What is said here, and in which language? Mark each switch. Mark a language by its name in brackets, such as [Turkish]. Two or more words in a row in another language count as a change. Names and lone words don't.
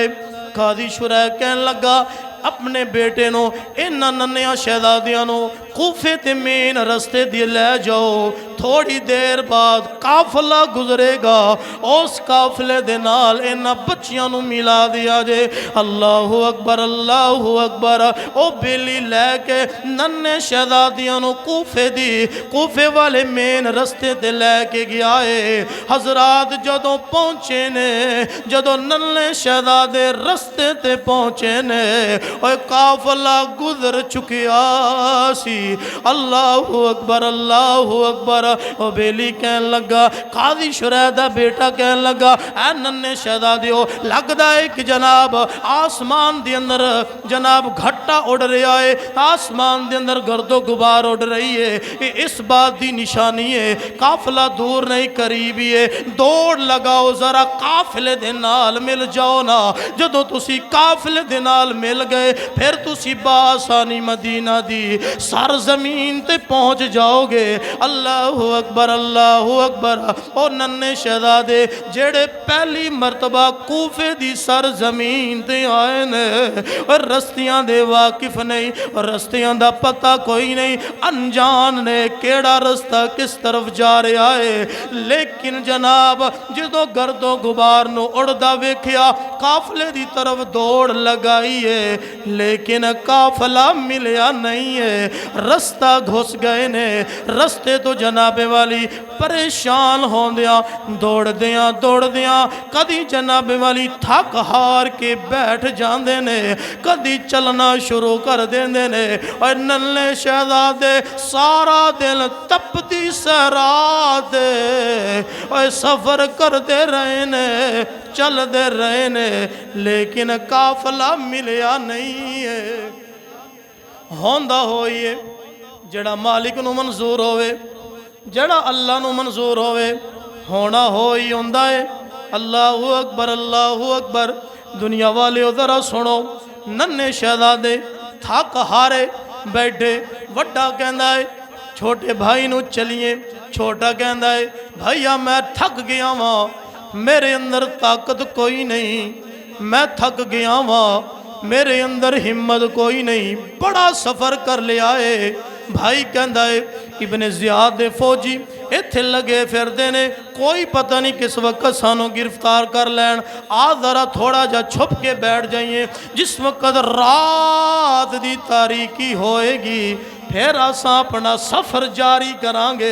[Punjabi] قاضی شریح کہن لگا اپنے بیٹے نو انہاں ننھیاں شہزادیاں نو کوفے تے مین رستے دی لے جاؤ. تھوڑی دیر بعد قافلہ گزرے گا، اس قافلے دے نال انہاں بچیاں نو ملا دیا جے. [Arabic] الله أكبر، الله أكبر. [Punjabi] او بیلی لے کے ننھے شہزادیاں نو کوفے والے مین رستے تے لے کے گیا ہے. حضرات جدوں پہنچے نے، جدوں ننھے شہزادے رستے تے پہنچے نے، اور قافلہ گزر چکیا سی. [Arabic] الله أكبر، الله أكبر. [Punjabi] او بیلی کہن لگا، قاضی شریح دا بیٹا کہن لگا، اے ننھے شہزادیو لگدا ہے کہ جناب آسمان دے اندر جناب گھٹا اڈ رہا ہے، آسمان دے اندر گرد و غبار اڈ رہی ہے. [Urdu] یہ اس بات کی نشانی ہے قافلہ دور نہیں قریب ہی ہے. [Punjabi] دوڑ لگاؤ ذرا قافلے دے نال مل جاؤ نا. جدوں تسی قافلے دے نال مل گئے فیر تسی بآسانی مدینہ دی سرزمین تے پہنچ جاؤ گے. [Arabic] الله أكبر، الله أكبر. [Punjabi] اور ننھے شہزادے جیہڑے پہلی مرتبہ کوفے دی سرزمین تے آئے نے، اور رستیاں دے واقف نہیں، اور رستیاں دا پتا کوئی نہیں، انجان نے کیہڑا رستہ کس طرف جا رہا ہے. لیکن جناب جدوں گرد و غبار نو اڈدا ویکھیا قافلے دی طرف دوڑ لگائی ہے، لیکن قافلہ ملیا نہیں ہے. رستہ گھس گئے نے. رستے تو جنابے والی پریشان ہوندیاں دوڑدیاں کدی جنابے والی تھک ہار کے بیٹھ جاتے نے، کدی چلنا شروع کر دیندے نے. اور ننھے شہزادے سارا دن تپتی صرات اور سفر کرتے رہے نے، چلتے رہے نے، لیکن قافلہ ملیا نہیں ہے. ہوندا ہوئے جیہڑا مالک نو منظور ہووے، جیہڑا اللہ نو منظور ہووے، ہونا ہو ہی ہوندا ہے. [Arabic] الله أكبر، الله أكبر. [Punjabi] دنیا والے ذرا سنو، ننھے شہزادے تھک ہارے بیٹھے. وڈا کہندا ہے چھوٹے بھائی نو چلیے. چھوٹا کہندا ہے بھیا میں تھک گیا واں، میرے اندر طاقت کوئی نہیں، میں تھک گیا واں، میرے اندر ہمت کوئی نہیں، بڑا سفر کر لیا ہے. بھائی کہندا ہے ابن زیاد دے فوجی ایتھے لگے پھردے نے، کوئی پتا نہیں کس وقت سانو گرفتار کر لین، آ ذرا تھوڑا جا چھپ کے بیٹھ جائیے. جس وقت رات دی تاریکی ہوئے گی فیر اساں اپنا سفر جاری کراں گے.